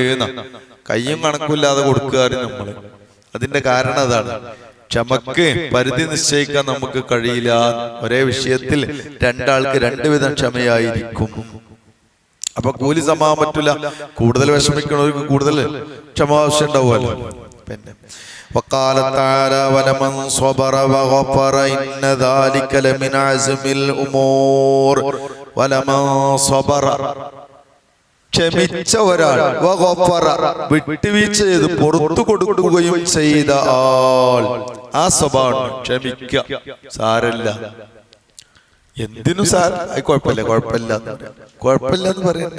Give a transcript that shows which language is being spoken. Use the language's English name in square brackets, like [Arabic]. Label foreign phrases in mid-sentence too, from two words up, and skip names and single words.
[Malayalam] കയ്യും കണക്കില്ലാതെ കൊടുക്കാറ് നമ്മള്. അതിന്റെ കാരണം അതാണ്. ക്ഷമക്ക് പരിധി നിശ്ചയിക്കാൻ നമുക്ക് കഴിയില്ല. ഒരേ വിഷയത്തിൽ 2 ആൾക്ക് 2 വിധം ക്ഷമയായിരിക്കും. അപ്പൊ കൂലി സമാൻ പറ്റൂല. കൂടുതൽ വിഷമിക്കണവർക്ക് കൂടുതൽ ക്ഷമ ആവശ്യം ഉണ്ടാവുമല്ലോ. [Arabic] പിന്നെ وقال تعالى ولمن صبر وغفر إن ذلك لمن عزم الأمور. ولمن صبر, [Malayalam] ക്ഷമിച്ച ഒരാൾ, വഗഫറ, വിട്ടുവീഴ്ച ചെയ്ത് പുറത്തു കൊടുക്കുകയും ചെയ്ത ആൾ, ആ സ്വഭാവം ക്ഷമിക്കുക. സാരല്ല, എന്തിനു സാർ, കുഴപ്പമില്ല കുഴപ്പമില്ല കുഴപ്പമില്ല എന്ന് പറയുന്നേ.